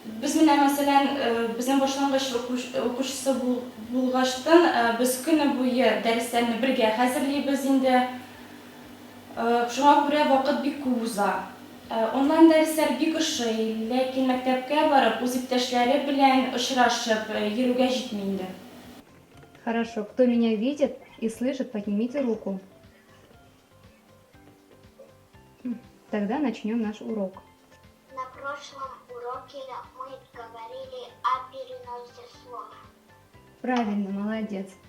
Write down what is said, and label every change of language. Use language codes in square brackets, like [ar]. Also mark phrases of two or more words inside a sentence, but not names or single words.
[tt] Без менә мәсәлән, безнең башлангыч укучысы булгаштан, без көне буе дәресләрне бергә хәзерлибез инде. Шуңа күрә вакыт бик күп уза. Онлайн дәресләр бик ошый, ләкин мәктәпкә барып, үз иптәшләре белән очрашып, йөрүгә җитми инде. [ru] Хорошо, кто меня видит и слышит, поднимите руку. Тогда начнем наш урок. На прошлом уроке мы говорили о переносе слов. Правильно, молодец.